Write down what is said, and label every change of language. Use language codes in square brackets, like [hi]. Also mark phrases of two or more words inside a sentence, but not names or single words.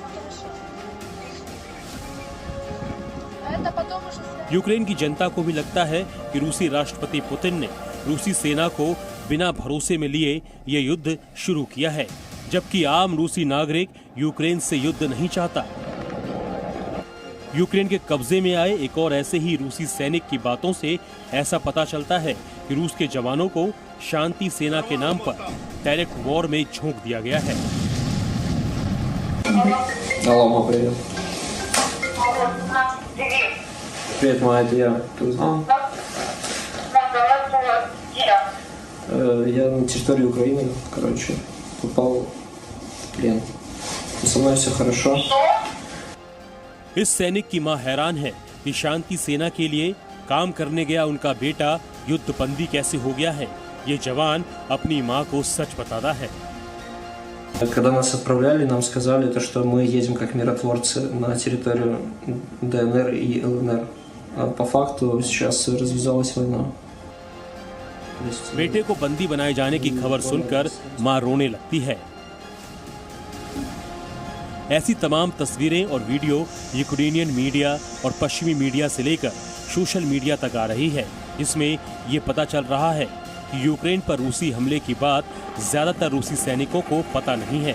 [hi] यूक्रेन की जनता को भी लगता है कि रूसी राष्ट्रपति पुतिन ने रूसी सेना को बिना भरोसे में लिए ये युद्ध शुरू किया है, जबकि आम रूसी नागरिक यूक्रेन से युद्ध नहीं चाहता। यूक्रेन के कब्जे में आए एक और ऐसे ही रूसी सैनिक की बातों से ऐसा पता चलता है कि रूस के जवानों को शांति सेना के नाम पर [en] direct war [hi] में झोंक दिया गया है। [ru] Привет, моя, это я. Ты узнал? Я на территории Украины, короче, попал в плен. Со мной все хорошо. [hi] इस सैनिक की मां हैरान है कि शांति सेना के लिए काम करने गया उनका बेटा युद्धबंदी कैसे हो गया है। ये जवान अपनी मां को सच बताता है। [ru] Когда нас отправляли, нам сказали, что мы едем как миротворцы на территорию ДНР и ЛНР. А по факту сейчас развязалась война. [hi] बेटे को बंदी बनाए जाने की खबर सुनकर मां रोने लगती है। ऐसी तमाम तस्वीरें और वीडियो [en] Ukrainian media [hi] और पश्चिमी मीडिया से लेकर [en] social media [hi] तक आ रही है, जिसमें ये पता चल रहा है कि यूक्रेन पर रूसी हमले की बात ज्यादातर रूसी सैनिकों को पता नहीं है।